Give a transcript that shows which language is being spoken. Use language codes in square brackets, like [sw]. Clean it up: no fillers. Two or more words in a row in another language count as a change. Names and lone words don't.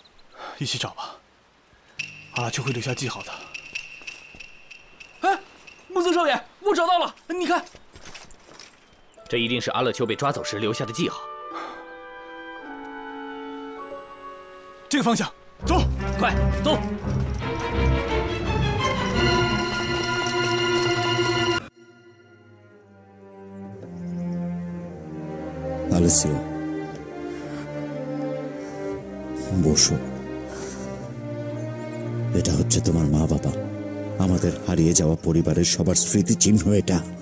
[zh] 一起找吧，阿拉丘会留下记号的。哎，木曾少爷，我找到了，你看，这一定是阿勒丘被抓走时留下的记号。这个方向，走，快走！ [bn] আলেসিও, বসো। এটা হচ্ছে তোমার মা বাবা, আমাদের হারিয়ে যাওয়া পরিবারের সবার স্মৃতিচিহ্ন এটা।